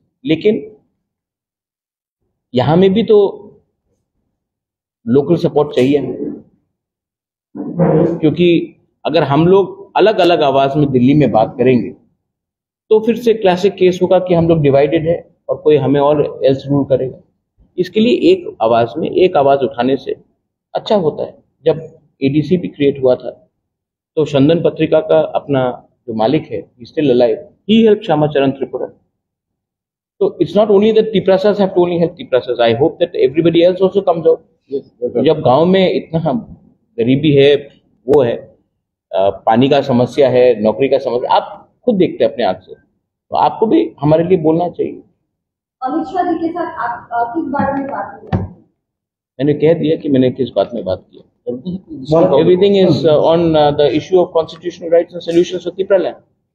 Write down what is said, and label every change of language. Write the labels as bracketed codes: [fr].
[hi] लेकिन यहां में भी तो लोकल सपोर्ट चाहिए, क्योंकि अगर हम लोग अलग अलग आवाज में दिल्ली में बात करेंगे तो फिर से क्लासिक केस होगा कि हम लोग डिवाइडेड है और कोई हमें और एल्स रूल करेगा। इसके लिए एक आवाज में एक आवाज उठाने से अच्छा होता है। जब एडीसी भी क्रिएट हुआ था तो चंदन पत्रिका का अपना जो मालिक है, [en] he still alive, he helped Shama Charan Tripura. So it's not only that Tiprasas have to only help Tiprasas. I hope that everybody else also comes out. [hi] जब गांव में इतना गरीबी है, वो है, पानी का समस्या है, नौकरी का समस्या, आप खुद देखते हैं अपने आंख से, तो आपको भी हमारे लिए बोलना चाहिए। अमित शाह जी के साथ आप किस बारे में बात की? मैंने कह दिया कि मैंने किस बात में बात की। [en] Everything is on the issue of constitutional rights and solutions for Tripura land.